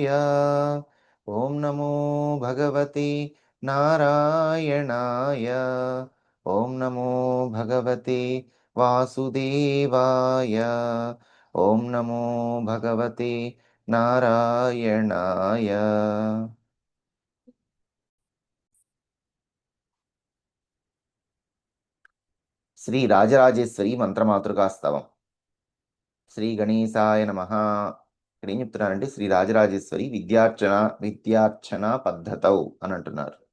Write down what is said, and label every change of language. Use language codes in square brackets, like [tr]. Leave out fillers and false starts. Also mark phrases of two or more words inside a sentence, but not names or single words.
[sa] ఓం నమో భగవతే నారాయణాయ. ఓం నమో భగవతే వాసుదేవాయ. ఓం నమో భగవతే నారాయణాయ. శ్రీ రాజరాజేశ్వరి మంత్రమాతృకాస్తవం. శ్రీ గణేశాయ నమః. [te] ఇక్కడ ఏం చెప్తున్నారంటే శ్రీ రాజరాజేశ్వరి విద్యార్చన పద్ధతౌ అని అంటున్నారు.